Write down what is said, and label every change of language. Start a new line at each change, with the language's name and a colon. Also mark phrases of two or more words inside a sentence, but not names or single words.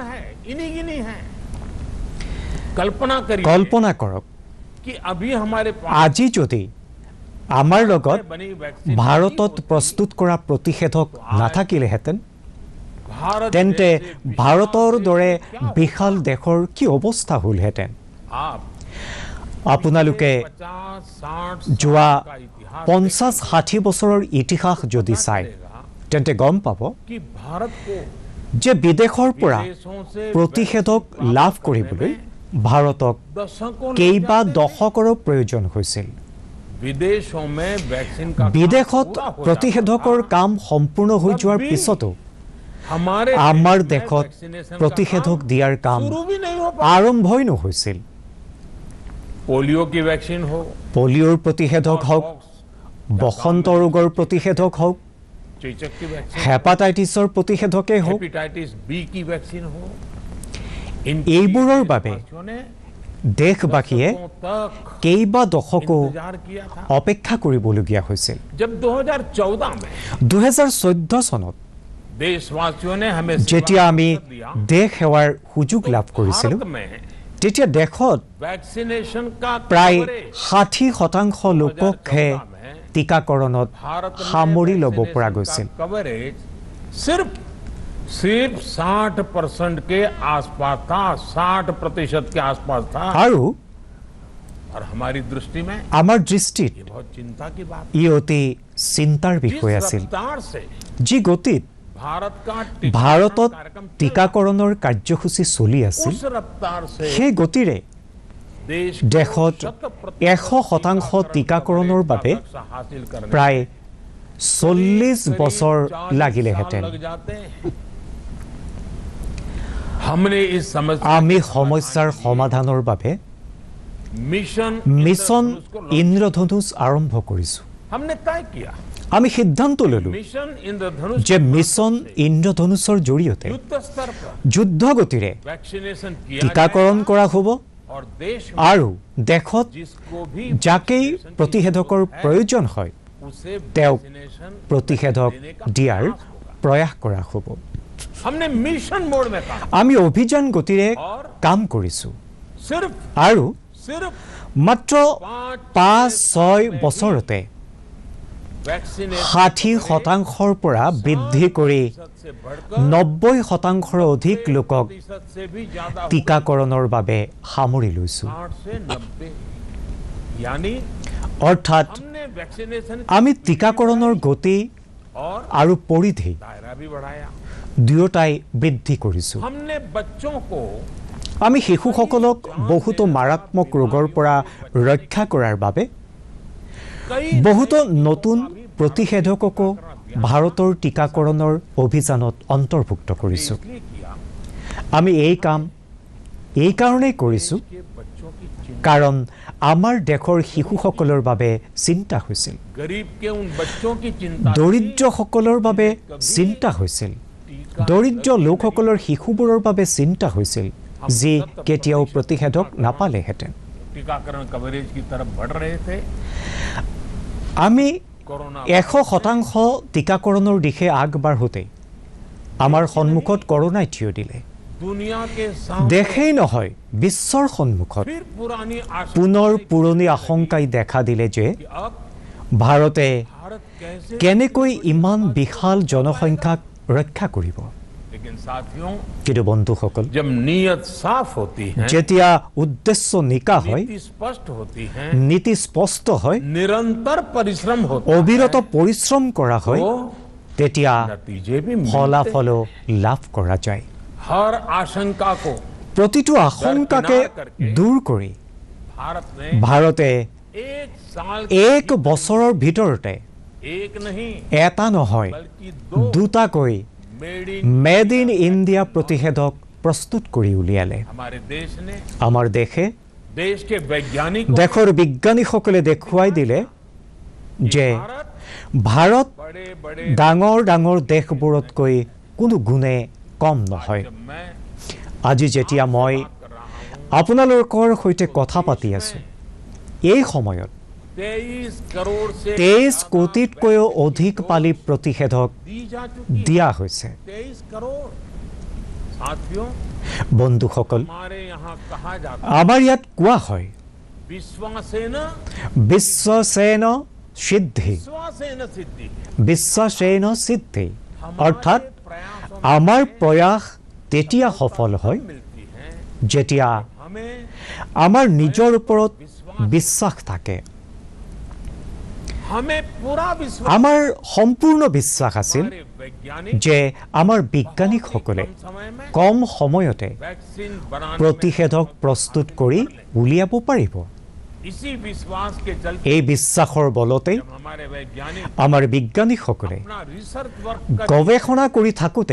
Assamese: কল্পনা কৰক, আজি যদি আমাৰ লগত ভাৰতত প্ৰস্তুত কৰা প্ৰতিষেধক নাথাকিলেহেঁতেন তেন্তে ভাৰতৰ দৰে বিশাল দেশৰ কি অৱস্থা হ'লহেঁতেন। আপোনালোকে 50-60 যোৱা
Hindi: साल का इतिहास
Assamese: 50-60 বছৰৰ ইতিহাস যদি চাই তেন্তে গম পাব
Hindi: कि भारत को
Assamese: যে বিদেশৰ পৰা
Hindi: देशों से
Assamese: প্ৰতিষেধক লাভ কৰিবলৈ ভাৰতক
Hindi: दशकों
Assamese: কেইবা দশকৰো প্ৰয়োজন হৈছিল
Hindi: विदेशों में वैक्सीन का
Assamese: বিদেশত প্ৰতিষেধকৰ কাম সম্পূৰ্ণ হৈ যোৱাৰ পিছতো
Hindi: हमारे
Assamese: আমাৰ
Hindi: देश में
Assamese: দেশত
Hindi: वैक्सीनेशन का
Assamese: প্ৰতিষেধক
Hindi: काम
Assamese: দিয়াৰ কাম
Hindi: शुरू भी नहीं हो पाया।
Assamese: আৰম্ভই নহৈছিল
Hindi: पोलियो की वैक्सीन हो,
Assamese: পলিঅ'ৰ প্ৰতিষেধক হওক বসন্ত ৰোগৰ প্ৰতিষেধক হওক
Hindi: चेचक की वैक्सीन,
Assamese: হেপাটাইটিছৰ প্ৰতিষেধকেই হওক
Hindi: हेपेटाइटिस बी की वैक्सीन हो,
Assamese: এইবোৰৰ বাবে
Hindi: देशवासियों ने
Assamese: দেশবাসীয়ে
Hindi: दशकों तक
Assamese: কেইবা দশকো
Hindi: इंतजार किया था।
Assamese: অপেক্ষা কৰিবলগীয়া হৈছিল
Hindi: जब 2014 में
Assamese: 2014 চনত
Hindi: देशवासियों ने हमें
Assamese: যেতিয়া আমি
Hindi: सेवा दिया,
Assamese: দেশ সেৱাৰ সুযোগ লাভ কৰিছিলোঁ
Hindi: भारत में
Assamese: তেতিয়া দেশত
Hindi: वैक्सीनेशन का
Assamese: প্ৰায়
Hindi: कवरेज
Assamese: 60% লোককহে টিকাকৰণত
Hindi: भारत में
Assamese: সামৰি ল'ব পৰা
Hindi: वैक्सीनेशन
Assamese: গৈছিল
Hindi: का कवरेज सिर्फ 60% के आसपास था, 60% के आसपास था।
Assamese: আৰু
Hindi: और हमारी दृष्टि में
Assamese: আমাৰ দৃষ্টিত
Hindi: ये बहुत चिंता की बात
Assamese: ই অতি চিন্তাৰ
Hindi: है।
Assamese: বিষয়
Hindi: जिस
Assamese: আছিল
Hindi: रफ्तार से
Assamese: যি গতিত
Hindi: भारत का
Assamese: ভাৰতত
Hindi: कार्यक्रम चल रहा
Assamese: টিকাকৰণৰ কাৰ্যসূচী চলি
Hindi: है,
Assamese: আছিল
Hindi: उस रफ्तार से
Assamese: সেই গতিৰে
Hindi: देश
Assamese: দেশত 100% টিকাকৰণৰ বাবে প্ৰায় 40 বছৰ লাগিলেহেঁতেন
Hindi: हमने इस समस्या
Assamese: আমি সমস্যাৰ সমাধানৰ বাবে
Hindi: मिशन
Assamese: মিছন
Hindi: इंद्रधनुष को launch-
Assamese: ইন্দ্ৰধনুষ আৰম্ভ কৰিছোঁ
Hindi: हमने तय किया
Assamese: আমি সিদ্ধান্ত ল'লো
Hindi: मिशन इंद्रधनुष
Assamese: যে মিছন ইন্দ্ৰধনুষৰ জৰিয়তে
Hindi: युद्ध स्तर पर
Assamese: যুদ্ধ গতিৰে
Hindi: वैक्सीनेशन किया
Assamese: টিকাকৰণ
Hindi: जाएगा
Assamese: কৰা হ'ব
Hindi: और देश में
Assamese: আৰু দেশত
Hindi: जिसको भी
Assamese: যাকেই
Hindi: वैक्सीनेशन की
Assamese: প্ৰতিষেধকৰ
Hindi: जरूरत है,
Assamese: প্ৰয়োজন হয়
Hindi: उसे
Assamese: তেওঁক
Hindi: वैक्सीनेशन
Assamese: প্ৰতিষেধক
Hindi: देने का
Assamese: দিয়াৰ
Hindi: प्रयास होगा।
Assamese: প্ৰয়াস কৰা হ'ব
Hindi: हमने
English: mission mode
Hindi: में काम
Assamese: আমি অভিযান গতিৰে কাম কৰিছোঁ
Hindi: सिर्फ
Assamese: আৰু
Hindi: सिर्फ
Assamese: মাত্ৰ 5-6 বছৰতে
Hindi: वैक्सीनेशन
Assamese: 60%ৰ পৰা বৃদ্ধি কৰি 90%ৰ অধিক লোকক
Hindi: से भी ज्यादा हुआ।
Assamese: টিকাকৰণৰ বাবে সামৰি লৈছোঁ
Hindi: 60 से 90 यानी
Assamese: অৰ্থাৎ
Hindi: हमने वैक्सीनेशन
Assamese: আমি টিকাকৰণৰ গতি
Hindi: और
Assamese: আৰু পৰিধি
Hindi: दायरा भी बढ़ाया।
Assamese: দুয়োটাই বৃদ্ধি কৰিছোঁ
Hindi: हमने बच्चों को
Assamese: আমি শিশুসকলক বহুতো মাৰাত্মক ৰোগৰ পৰা ৰক্ষা কৰাৰ বাবে
Hindi: कई
Assamese: বহুতো নতুন প্ৰতিষেধককো ভাৰতৰ টিকাকৰণৰ অভিযানত অন্তৰ্ভুক্ত কৰিছোঁ
Hindi: इसलिए किया
Assamese: আমি এই কাম এই কাৰণেই কৰিছোঁ
Hindi: कि बच्चों की चिंता,
Assamese: কাৰণ আমাৰ দেশৰ শিশুসকলৰ বাবে চিন্তা হৈছিল
Hindi: गरीब के उन बच्चों की चिंता
Assamese: দৰিদ্ৰসকলৰ বাবে চিন্তা হৈছিল দৰিদ্ৰ লোকসকলৰ শিশুবোৰৰ বাবে চিন্তা হৈছিল যি কেতিয়াও প্ৰতিষেধক নাপালেহেঁতেন
Hindi: टीकाकरण कवरेज की तरफ बढ़ रहे थे।
Assamese: আমি
Hindi: कोरोना
Assamese: 100% টিকাকৰণৰ দিশে আগবাঢ়োতে আমাৰ সন্মুখত কৰোনাই থিয় দিলে
Hindi: दुनिया के सामने
Assamese: দেশেই নহয় বিশ্বৰ সন্মুখত
Hindi: फिर पुरानी आशा
Assamese: পুনৰ পুৰণি আশংকাই দেখা দিলে যে
Hindi: कि अब
Assamese: ভাৰতে
Hindi: भारत कैसे,
Assamese: কেনেকৈ ইমান বিশাল জনসংখ্যাক ৰক্ষা কৰিব
Hindi: लेकिन साथियों
Assamese: কিন্তু বন্ধুসকল
Hindi: जब नीयत साफ होती है,
Assamese: যেতিয়া উদ্দেশ্য নিকা হয়
Hindi: नीति स्पष्ट होती है,
Assamese: নীতি স্পষ্ট হয়
Hindi: निरंतर परिश्रम होता
Assamese: অবিৰত পৰিশ্ৰম কৰা
Hindi: है,
Assamese: হয়
Hindi: तो
Assamese: তেতিয়া
Hindi: नतीजे भी मिलते हैं।
Assamese: ফলাফলো লাভ কৰা যায়
Hindi: हर आशंका को
Assamese: প্ৰতিটো আশংকাকে দূৰ কৰি
Hindi: भारत ने
Assamese: ভাৰতে
Hindi: एक साल
Assamese: এক বছৰৰ ভিতৰতে
Hindi: एक नहीं
Assamese: এটা নহয়
Hindi: बल्कि
Assamese: দুটাকৈ
English: made in Made in India
Assamese: প্ৰতিষেধক প্ৰস্তুত কৰি উলিয়ালে
Hindi: हमारे देश ने
Assamese: আমাৰ দেশে
Hindi: देश के वैज्ञानिक
Assamese: দেশৰ বিজ্ঞানীসকলে দেখুৱাই দিলে যে
Hindi: भारत
Assamese: ভাৰত
Hindi: बड़े बड़े
Assamese: ডাঙৰ ডাঙৰ দেশবোৰতকৈ কোনো গুণে কম নহয়
Hindi: जब मैं
Assamese: আজি যেতিয়া মই
Hindi: कर रहा हूं
Assamese: আপোনালোকৰ সৈতে কথা পাতি আছো এই সময়ত
Hindi: 23 करोड़ से
Assamese: 23 কোটিতকৈও অধিক পালি প্ৰতিষেধক
Hindi: दी जा चुकी है।
Assamese: দিয়া হৈছে
Hindi: 23 करोड़ साथियों,
Assamese: বন্ধুসকল
Hindi: हमारे यहाँ कहा जाता
Assamese: আমাৰ ইয়াত কোৱা হয়
Hindi: है विश्वासेन
Sanskrit: विश्वसेन सिद्धि विश्वासेन सिद्धि। विश्वासेन सिद्धि অৰ্থাৎ
Hindi: हमारे प्रयासों
Assamese: আমাৰ প্ৰয়াস তেতিয়া সফল হয়
Hindi: में मिलती है
Assamese: যেতিয়া
Hindi: हमें
Assamese: আমাৰ নিজৰ ওপৰত বিশ্বাস থাকে
Hindi: हमें पूरा विश्वास
Assamese: আমাৰ সম্পূৰ্ণ বিশ্বাস আছিল
Hindi: हमारे वैज्ञानिक
Assamese: যে আমাৰ বিজ্ঞানীসকলে
Hindi: कम समय में
Assamese: কম সময়তে
Hindi: वैक्सीन बनाने
Assamese: প্ৰতিষেধক প্ৰস্তুত কৰি উলিয়াব পাৰিব
Hindi: में इसी विश्वास के चलते
Assamese: এই বিশ্বাসৰ বলতেই
Hindi: जब हमारे वैज्ञानिक
Assamese: আমাৰ বিজ্ঞানীসকলে
Hindi: अपना
English: research work
Hindi: कर
Assamese: গৱেষণা কৰি থাকোঁতে